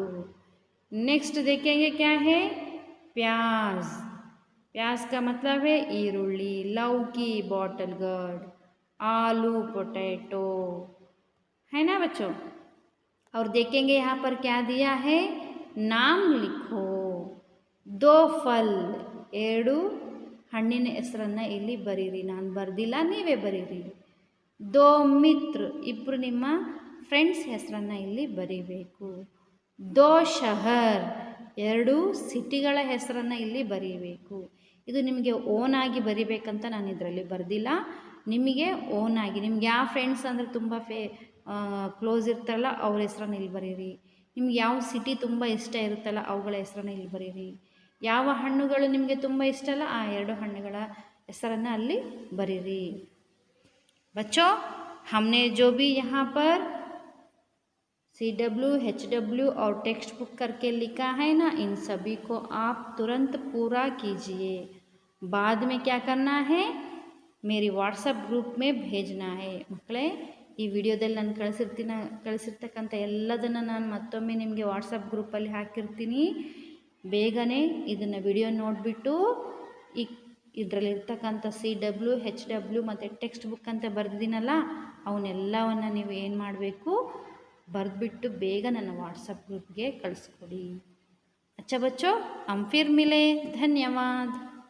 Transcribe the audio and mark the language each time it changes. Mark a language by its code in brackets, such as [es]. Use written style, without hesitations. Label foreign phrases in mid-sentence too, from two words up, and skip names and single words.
[hi] नेक्स्ट देखेंगे क्या है, प्याज, प्याज का मतलब है ಈರುಳ್ಳಿ, लौकी [en] bottle gourd, [hi] आलू पोटैटो, है ना बच्चों। और देखेंगे यहाँ पर क्या दिया है, नाम लिखो। दो फल, [kn] ಎರಡು ಹಣ್ಣಿನ ಹೆಸರನ್ನು ಇಲ್ಲಿ ಬರೀರಿ, ನಾನು ಬರ್ದಿಲ್ಲ, ನೀವೇ ಬರೀರಿ. [hi] दो मित्र, [kn] ಇಬ್ಬರು ನಿಮ್ಮ ಫ್ರೆಂಡ್ಸ್ ಹೆಸರನ್ನು ಇಲ್ಲಿ ಬರೀಬೇಕು. [hi] दो शहर, [kn] ಎರಡು ಸಿಟಿಗಳ ಹೆಸರನ್ನು ಇಲ್ಲಿ ಬರೀಬೇಕು. ಇದು ನಿಮಗೆ ಓನ್ ಆಗಿ ಬರಿಬೇಕಂತ ನಾನು ಇದರಲ್ಲಿ ಬರೆದಿಲ್ಲ, ನಿಮಗೆ ಓನ್ ಆಗಿ, ನಿಮ್ಗೆ ಯಾವ ಫ್ರೆಂಡ್ಸ್ ಅಂದರೆ ತುಂಬ ಕ್ಲೋಸ್ ಇರ್ತಾರಲ್ಲ ಅವ್ರ ಹೆಸರನ್ನು ಇಲ್ಲಿ ಬರೀರಿ. ನಿಮ್ಗೆ ಯಾವ ಸಿಟಿ ತುಂಬ ಇಷ್ಟ ಇರುತ್ತಲ್ಲ ಅವುಗಳ ಹೆಸರನ್ನು ಇಲ್ಲಿ ಬರೀರಿ. ಯಾವ ಹಣ್ಣುಗಳು ನಿಮಗೆ ತುಂಬ ಇಷ್ಟ ಅಲ್ಲ ಆ ಎರಡು ಹಣ್ಣುಗಳ ಹೆಸರನ್ನು ಅಲ್ಲಿ ಬರೀರಿ. [hi] बच्चों हमने जो भी यहाँ पर CW, HW और [en] text book [hi] करके लिखा है ना, इन सभी को आप तुरंत पूरा कीजिए. बाद में क्या करना है, मेरी [en] WhatsApp group [hi] में भेजना है. [kn] ಮಕ್ಕಳೇ, ಈ ವಿಡಿಯೋದಲ್ಲಿ ನಾನು ಕಳಿಸಿರ್ತಕ್ಕಂಥ ಎಲ್ಲದನ್ನು ನಾನು ಮತ್ತೊಮ್ಮೆ ನಿಮಗೆ [en] WhatsApp group [kn] ಹಾಕಿರ್ತೀನಿ. ಬೇಗನೆ ಇದನ್ನು ವಿಡಿಯೋ ನೋಡಿಬಿಟ್ಟು ಇದರಲ್ಲಿರ್ತಕ್ಕಂಥ CW, HW ಮತ್ತು [en] text book [kn] ಅಂತ ಬರೆದಿದ್ದೀನಲ್ಲ ಅವನ್ನೆಲ್ಲವನ್ನು ನೀವು ಏನು ಮಾಡಬೇಕು, ಬರೆದ್ಬಿಟ್ಟು ಬೇಗ ನನ್ನ [en] WhatsApp group [kn] ಕಳಿಸ್ಕೊಡಿ. [hi] अच्छा बच्चों, हम फिर मिले, धन्यवाद.